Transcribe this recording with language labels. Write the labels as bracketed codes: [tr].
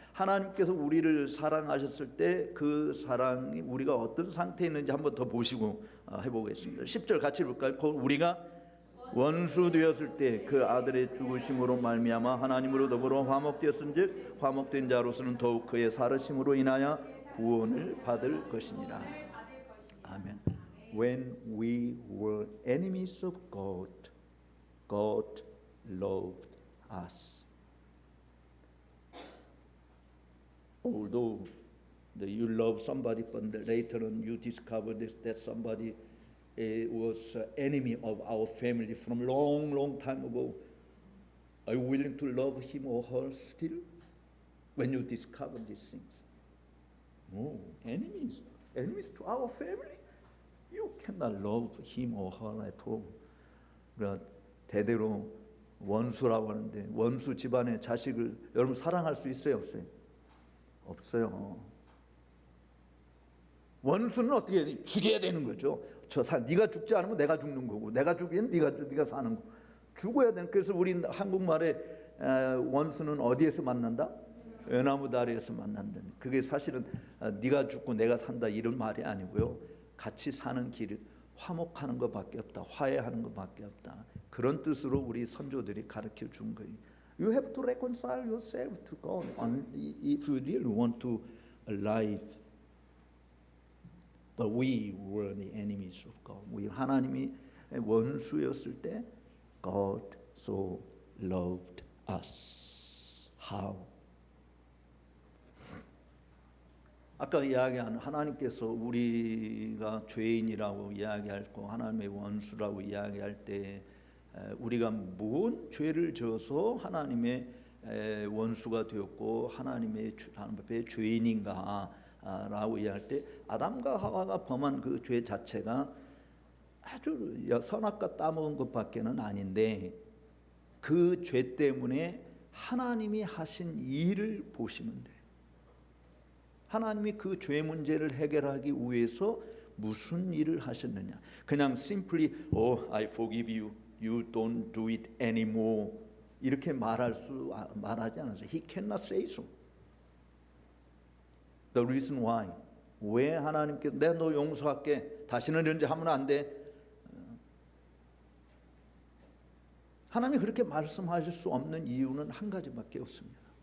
[ko] 하나님께서 우리를 사랑하셨을 때 그 사랑이 우리가 어떤 상태에 있는지 한번 더 보시고 해보겠습니다. 10절 같이 볼까요? 우리가 원수 되었을 때 그 아들의 죽으심으로 말미암아 하나님으로 더불어 화목되었은즉 화목된 자로서는 더욱 그의 살으심으로 인하여 구원을 받을 것이니라. 아멘. [en] When we were enemies of God, God loved us. Although You love somebody, but later on you discover that somebody was enemy of our family from long time ago. Are you willing to love him or her still when you discover these things? No, enemies to our family. You cannot love him or her at all. [ko] 그러니까 대대로 원수라고 하는데 원수 집안의 자식을 여러분 사랑할 수 있어요, 없어요? 없어요. 원수는 어떻게 해야 돼? 죽여야 되는 거죠. 네가 죽지 않으면 내가 죽는 거고, 내가 죽이면 네가 사는 거. 죽어야 되는. 그래서 우리 한국말에 원수는 어디에서 만난다? 외나무 다리에서 만난다. 그게 사실은 네가 죽고 내가 산다 이런 말이 아니고요. 같이 사는 길을 화목하는 것밖에 없다. 화해하는 것밖에 없다. 그런 뜻으로 우리 선조들이 가르쳐 준 거예요. [en] You have to reconcile yourself to God if you really want to alive. But we were the enemies of God. [ko] 우리 하나님이 원수였을 때 [en] God so loved us. How? [ko] 아까 이야기한 하나님께서 우리가 죄인이라고 이야기하고 하나님의 원수라고 이야기할 때 우리가 뭔 죄를 져서 하나님의 원수가 되었고 하나님 앞에 죄인인가라고 이야기할 때 아담과 하와가 범한 그 죄 자체가 아주 선악과 따먹은 것밖에는 아닌데 그 죄 때문에 하나님이 하신 일을 보시면 돼요. 하나님이 그 죄 문제를 해결하기 위해서 무슨 일을 하셨느냐. 그냥 [en] simply I forgive you. You don't do it anymore. [ko] 이렇게 말하지 않았어요. [en] He cannot say so. The reason why. [ko] 왜 하나님께서 내가 너 용서할게. 다시는 이런 짓 하면 안 돼. 하나님이 그렇게 말씀하실 수 없는 이유는 한 가지밖에 없습니다.